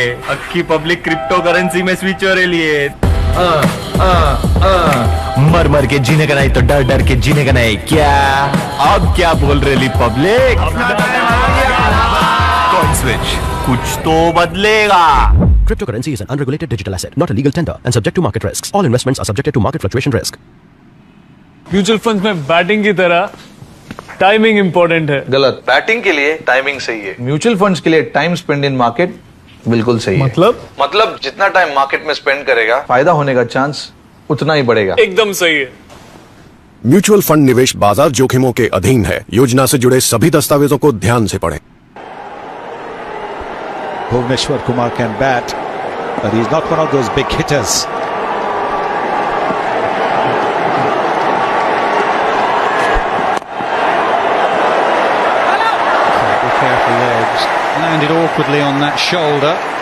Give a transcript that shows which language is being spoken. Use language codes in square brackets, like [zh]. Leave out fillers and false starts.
[hi] अक्की public crypto currency में switch हो रही है। मर मर के जीने का नहीं तो डर डर के जीने का नहीं। क्या अब क्या बोल रही पब्लिक? कॉइन स्विच, कुछ तो बदलेगा। [en] Cryptocurrency is an unregulated digital asset, not a legal tender, and subject to market risks. All investments are subjected to market fluctuation risk. [hi] Mutual funds में बैटिंग की तरह टाइमिंग इंपॉर्टेंट है। गलत। Batting के लिए टाइमिंग सही है। म्यूचुअल फंड्स के लिए [en] time spend in market [hi] बिल्कुल सही है। मतलब जितना टाइम मार्केट में स्पेंड करेगा, फायदा होने का चांस उतना ही बढ़ेगा। एकदम सही है। म्यूचुअल फंड निवेश बाजार जोखिमों के अधीन है। योजना से जुड़े सभी दस्तावेजों को ध्यान से पढ़ें। [en] Bhuvneshwar Kumar can bat, but he's not one of those big hitters. Be careful there. landed awkwardly on that shoulder.